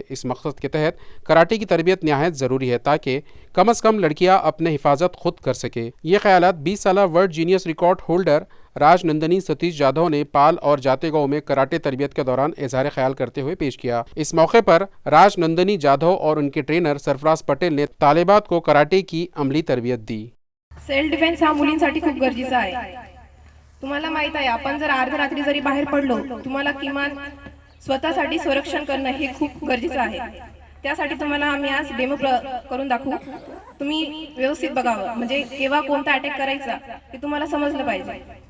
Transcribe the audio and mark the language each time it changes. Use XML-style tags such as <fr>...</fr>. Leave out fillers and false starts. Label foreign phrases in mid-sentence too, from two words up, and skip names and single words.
<ur>اس مقصد کے تحت کراٹے کی تربیت نہایت ضروری ہے تاکہ کم از کم لڑکیاں اپنے حفاظت خود کر سکیں۔ یہ خیالات 20 سالہ ورلڈ جینیس ریکارڈ ہولڈر راج نندنی ستیش جادھو نے پال اور جاتے گاؤں میں کراٹے تربیت کے دوران اظہار خیال کرتے ہوئے پیش کیا۔ اس موقع پر راج نندنی جادھو اور ان کے ٹرینر سرفراز پٹیل نے طالبات کو کراٹے کی عملی تربیت دی۔</ur> <en>self defense</en> <mr>हा मुलींसाठी खूप गरजेचा आहे। तुम्हाला माहित आहे, आपण जर अर्धरात्री जरी बाहेर पडलो, तुम्हाला किमान स्वतःसाठी संरक्षण करणं हे खूप गरजेचं आहे। त्यासाठी तुम्हाला आम्ही आज डेमो करून दाखवू। तुम्ही व्यवस्थित बघावं, म्हणजे केव्हा कोणता अटॅक करायचा हे तुम्हाला समजलं पाहिजे।</mr>